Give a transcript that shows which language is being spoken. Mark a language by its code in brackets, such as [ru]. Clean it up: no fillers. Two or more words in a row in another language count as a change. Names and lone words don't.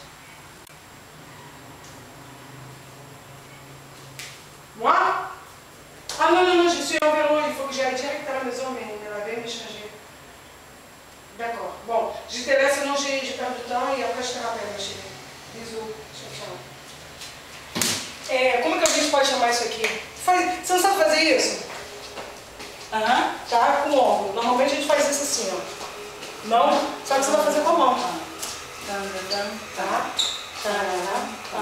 [fr] Moi? Ah non, non, non, je suis en vélo. Il faut que j'aille direct à la maison, mais me laver, me changer. D'accord. Bon, je te laisse, senão je perds du temps e après je te rappelle, ma chérie. Bisous. [pt] Tchau, tchau. Como que a gente pode chamar isso aqui? Você não sabe fazer isso? Aham. Tá? Com o ombro. Normalmente a gente faz isso assim, ó. Mão, só que você vai fazer com a mão. Tá? Tarará, pá.